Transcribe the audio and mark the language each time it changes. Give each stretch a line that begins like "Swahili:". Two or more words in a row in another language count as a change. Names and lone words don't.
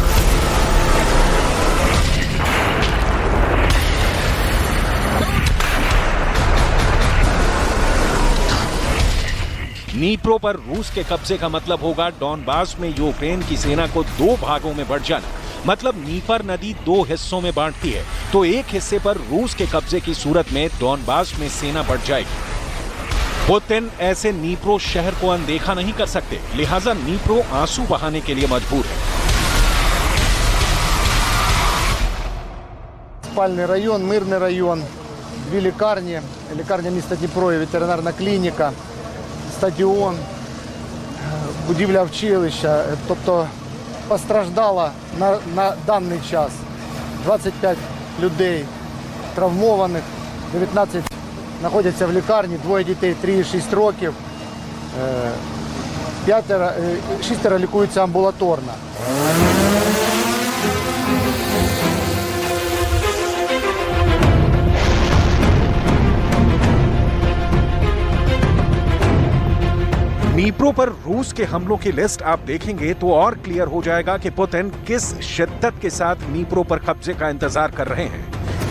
Hindi: निप्रो पर रूस के कब्जे का मतलब होगा डॉनबास में यूक्रेन की सेना को 2 भागों में बढ़ जाना। मतलब नीपर नदी 2 हिस्सों में बांटती है, तो एक हिस्से पर रूस के कब्जे की सूरत में डॉनबास में सेना बढ़ जाएगी। पुतिन ऐसे नीप्रो शहर को अनदेखा नहीं कर सकते, लिहाजा नीप्रो आंसू बहाने के लिए मजबूर है।
Ukrainian: Спальный район, мирний район, дві лікарні, лікарня міста Дніпро і ветеринарна клініка, стадіон, будівля училища. Тобто постраждало на даний час 25 людей травмованих, 19 знаходяться в лікарні, двоє дітей 3 і 6 років, 6 лікуються амбулаторно.
Hindi: नीप्रो पर रूस के हमलों की लिस्ट आप देखेंगे तो और क्लियर हो जाएगा कि पुतिन किस शिद्दत के साथ नीप्रो पर कब्जे का इंतजार कर रहे हैं।